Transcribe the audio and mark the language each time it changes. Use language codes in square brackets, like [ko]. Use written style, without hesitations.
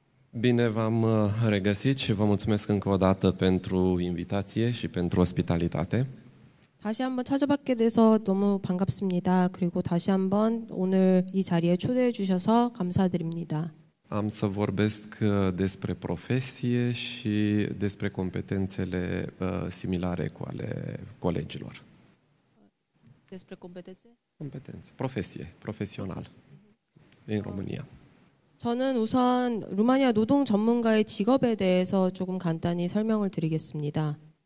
[ro] Bine v-am regăsit și vă mulțumesc încă o dată pentru invitație și pentru ospitalitate. [ko] 다시 한번 찾아뵙게 돼서 너무 반갑습니다. 그리고 다시 한번 오늘 이 자리에 초대해 주셔서 감사드립니다. [ro] Am să vorbesc despre profesie și despre competențele similare cu ale colegilor. despre competențe? Competențe, profesie, profesional în România. [ko] 저는 우선 루마니아 노동 전문가의 직업에 대해서 조금 간단히 설명을 드리겠습니다.